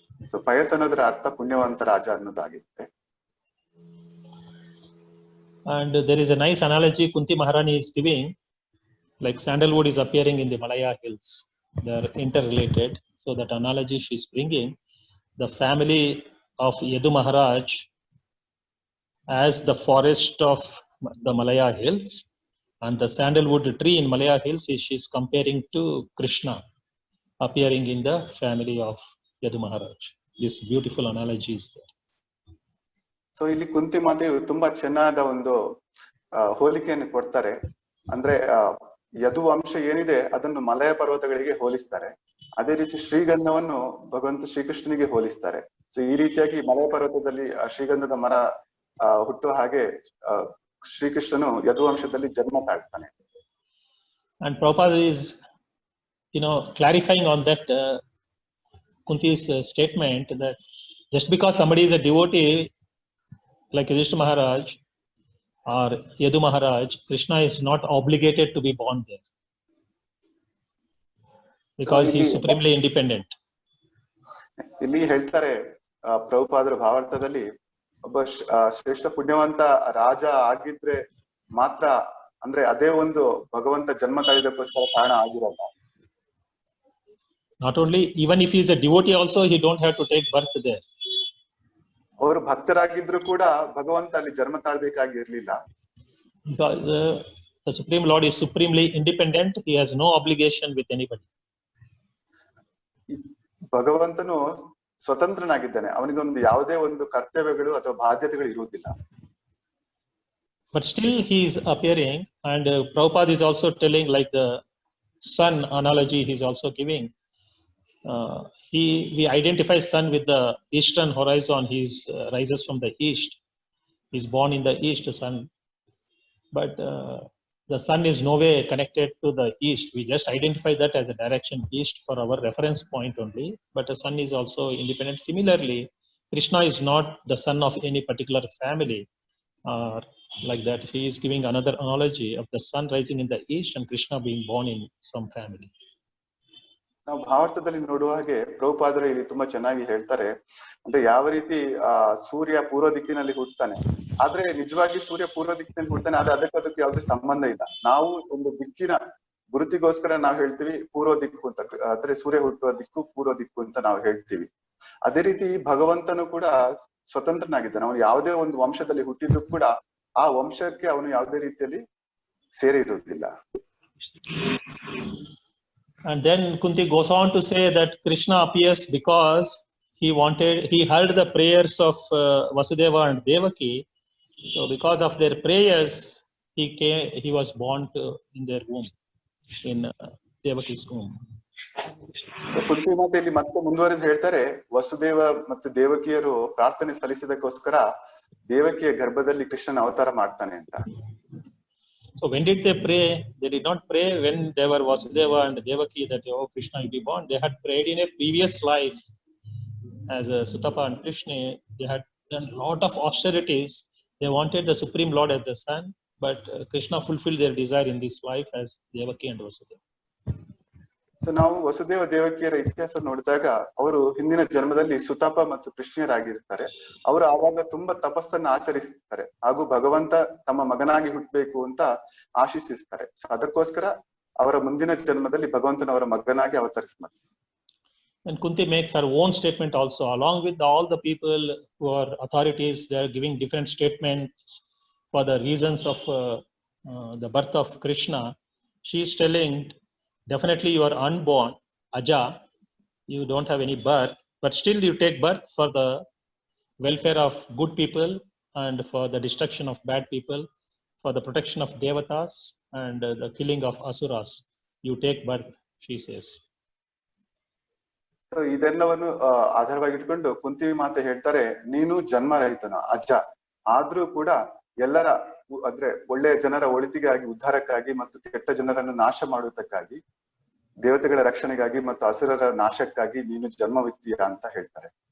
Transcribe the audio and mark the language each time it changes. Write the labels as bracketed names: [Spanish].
[Kannada] So Pius ಅನ್ನೋದ್ರ ಅರ್ಥ ಪುಣ್ಯವಂತ ರಾಜ ಅನ್ನೋದಾಗಿರುತ್ತೆ. [English] And there is a nice analogy Kunti Maharani is giving, like sandalwood is appearing in the Malaya hills. They are interrelated. So that analogy she is bringing, the family of Yadu Maharaj as the forest of the Malaya hills, and the sandalwood tree in Malaya hills she is comparing to Krishna appearing in the family of Yadu Maharaj. This beautiful analogy is there. [Kannada] So ಇಲ್ಲಿ ಕುಂತಿ ಮಾತೆಯು ತುಂಬಾ ಚೆನ್ನಾದ ಒಂದು ಹೋಲಿಕೆಯನ್ನು ಕೊಡ್ತಾರೆ. ಅಂದ್ರೆ ಯದು ವಂಶ ಏನಿದೆ ಅದನ್ನು ಮಲಯ ಪರ್ವತಗಳಿಗೆ ಹೋಲಿಸ್ತಾರೆ. ಅದೇ ರೀತಿ ಶ್ರೀಗಂಧವನ್ನು ಭಗವಂತ ಶ್ರೀಕೃಷ್ಣನಿಗೆ ಹೋಲಿಸ್ತಾರೆ. ಸೊ ಈ ರೀತಿಯಾಗಿ ಮಲಯ ಪರ್ವತದಲ್ಲಿ ಶ್ರೀಗಂಧದ ಮರ ಹುಟ್ಟುವ ಹಾಗೆ ಶ್ರೀಕೃಷ್ಣನು ಯದು ವಂಶದಲ್ಲಿ ಜನ್ಮ ತಾಳ್ತಾನೆ. [English] And Prabhupada is clarifying on that Kunti's statement that just because somebody is a devotee like Yudhishthira Maharaj or Yadu Maharaj, Krishna is not obligated to be born there because he is supremely independent. [Kannada] ಇಲ್ಲಿ ಹೇಳ್ತಾರೆ ಪ್ರಭುಪಾದರ ಭಾವಾರ್ಥದಲ್ಲಿ ಒಬ್ಬ ಶ್ರೇಷ್ಠ ಪುಣ್ಯವಂತ ರಾಜ ಆಗಿದ್ರೆ ಮಾತ್ರ, ಅಂದ್ರೆ ಅದೇ ಒಂದು ಭಗವಂತ ಜನ್ಮ ತಾಳಿದಕ್ಕೋಸ್ಕರ ಕಾರಣ ಆಗಿರಲ್ಲ. [English] Not only, even if he is a devotee also, he don't have to take birth there. [Kannada] ಅವರು ಭಕ್ತರಾಗಿದ್ರು ಕೂಡ ಭಗವಂತ ಅಲ್ಲಿ ಜನ್ಮ ತಾಳ್ಬೇಕಾಗಿರ್ಲಿಲ್ಲ. [English] Because the Supreme Lord is supremely independent. He has no obligation with anybody. [Kannada] ಭಗವಂತನು ಸ್ವತಂತ್ರನಾಗಿದ್ದಾನೆ, ಅವನಿಗೊಂದು ಯಾವುದೇ ಒಂದು ಕರ್ತವ್ಯಗಳು ಅಥವಾ ಬಾಧ್ಯತೆಗಳು ಇರುವುದಿಲ್ಲ. [English] But still he is appearing, and Prabhupada is also telling, like the sun analogy he is also giving. We identify sun with the eastern horizon. He rises from the east. He is born in the east, sun. But the sun is no way connected to the east. We just identify that as a direction east for our reference point only. But the sun is also independent. Similarly, Krishna is not the son of any particular family. Like that, he is giving another analogy of the sun rising in the east and Krishna being born in some family. [Kannada] ನಾವು ಭಾರತದಲ್ಲಿ ನೋಡುವ ಹಾಗೆ ಪ್ರಭುಪಾದರು ಇಲ್ಲಿ ತುಂಬಾ ಚೆನ್ನಾಗಿ ಹೇಳ್ತಾರೆ. ಅಂದ್ರೆ ಯಾವ ರೀತಿ ಸೂರ್ಯ ಪೂರ್ವ ದಿಕ್ಕಿನಲ್ಲಿ ಹುಟ್ಟುತ್ತಾನೆ, ಆದ್ರೆ ನಿಜವಾಗಿ ಸೂರ್ಯ ಪೂರ್ವ ದಿಕ್ಕಿನಲ್ಲಿ ಹುಟ್ಟುತ್ತಾನೆ, ಆದ್ರೆ ಅದಕ್ಕೆ ಯಾವುದೇ ಸಂಬಂಧ ಇಲ್ಲ. ನಾವು ಒಂದು ದಿಕ್ಕಿನ ಗುರುತಿಗೋಸ್ಕರ ನಾವು ಹೇಳ್ತೀವಿ ಪೂರ್ವ ದಿಕ್ಕು ಅಂತ, ಅಂದ್ರೆ ಸೂರ್ಯ ಹುಟ್ಟುವ ದಿಕ್ಕು ಪೂರ್ವ ದಿಕ್ಕು ಅಂತ ನಾವು ಹೇಳ್ತೀವಿ. ಅದೇ ರೀತಿ ಭಗವಂತನು ಕೂಡ ಸ್ವತಂತ್ರನಾಗಿದ್ದಾನೆ. ಅವನು ಯಾವುದೇ ಒಂದು ವಂಶದಲ್ಲಿ ಹುಟ್ಟಿದ್ರು ಕೂಡ ಆ ವಂಶಕ್ಕೆ ಅವನು ಯಾವುದೇ ರೀತಿಯಲ್ಲಿ ಸೇರಿರುವುದಿಲ್ಲ. [English] And then Kunti goes on to say that Krishna appears because he heard the prayers of Vasudeva and Devaki. So because of their prayers, he was born in their womb, in Devaki's womb. [Kannada] So ಕುಂತಿ ಮಾತೆಯಲ್ಲಿ ಮತ್ತೆ ಮುಂದುವರೆದು ಹೇಳ್ತಾರೆ, ವಸುದೇವ ಮತ್ತು ದೇವಕಿಯರು ಪ್ರಾರ್ಥನೆ ಸಲ್ಲಿಸಿದಕ್ಕೋಸ್ಕರ ದೇವಕಿಯ ಗರ್ಭದಲ್ಲಿ ಕೃಷ್ಣನ ಅವತಾರ ಮಾಡ್ತಾನೆ ಅಂತ. [English] So when did they pray? They did not pray when they were Vasudeva and Devaki that, oh, Krishna will be born. They had prayed in a previous life as Sutapa and Krishna. They had done a lot of austerities. They wanted the Supreme Lord as the son, but Krishna fulfilled their desire in this life as Devaki and Vasudeva. [Kannada] So ನಾವು ವಸುದೇವ ದೇವಕಿಯರ ಇತಿಹಾಸ ನೋಡಿದಾಗ ಅವರು ಹಿಂದಿನ ಜನ್ಮದಲ್ಲಿ ಸುತಾಪ ಮತ್ತು ಕೃಷ್ಣರಾಗಿರ್ತಾರೆ. ಅವರು ಆವಾಗ ತುಂಬಾ ತಪಸ್ಸನ್ನ ಆಚರಿಸ್ತಾರೆ ಹಾಗೂ ಭಗವಂತ ತಮ್ಮ ಮಗನಾಗಿ ಹುಟ್ಟಬೇಕು ಅಂತ ಆಶಿಸಿರ್ತಾರೆ. ಸೊ ಅದಕ್ಕೋಸ್ಕರ ಅವರ ಮುಂದಿನ ಜನ್ಮದಲ್ಲಿ ಭಗವಂತನವರ ಮಗನಾಗಿ ಅವತರಿಸ್ತಾರೆ. [English] And Kunti makes her own statement also, along with all the people who are authorities. They are giving different statements for the reasons of the birth of Krishna. She is telling, definitely you are unborn, Aja, you don't have any birth, but still you take birth for the welfare of good people and for the destruction of bad people, for the protection of devatas and the killing of asuras. You take birth, she says. [Kannada] So ಇದೆಲ್ಲವನ್ನು ಆಧಾರವಾಗಿಟ್ಕೊಂಡು ಕುಂತಿ ಮಾತೆ ಹೇಳ್ತಾರೆ, ನೀನು ಜನ್ಮರಹಿತನ ಅಜ್ಜ, ಆದ್ರೂ ಕೂಡ ಎಲ್ಲರ ಅಂದ್ರೆ ಒಳ್ಳೆಯ ಜನರ ಒಳಿತಿಗಾಗಿ, ಉದ್ಧಾರಕ್ಕಾಗಿ ಮತ್ತು ಕೆಟ್ಟ ಜನರನ್ನು ನಾಶ ಮಾಡುವುದಕ್ಕಾಗಿ, ದೇವತೆಗಳ ರಕ್ಷಣೆಗಾಗಿ ಮತ್ತು ಅಸುರರ ನಾಶಕ್ಕಾಗಿ ನೀನು ಜನ್ಮವಿತ್ತೀಯ ಅಂತ ಹೇಳ್ತಾರೆ.